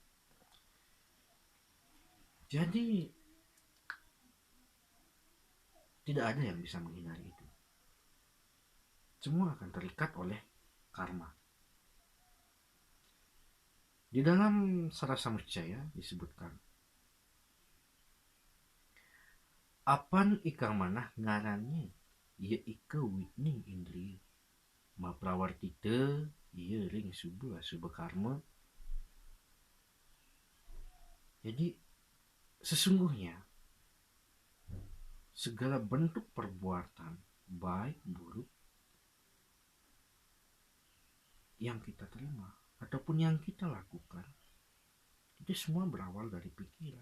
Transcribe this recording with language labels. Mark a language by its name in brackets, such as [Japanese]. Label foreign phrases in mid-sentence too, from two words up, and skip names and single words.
[Indonesian] Jadi tidak ada yang bisa menghindari itu. Semua akan terikat oleh karma. Di dalam Sarasamuccaya disebutkan, [Kawi] apan ikang manah ngarannya ia ika witning indri ma prawartita ia ring suba karma. [Indonesian] Jadi sesungguhnya segala bentuk perbuatan baik buruk yang kita terima ataupun yang kita lakukan itu semua berawal dari pikiran.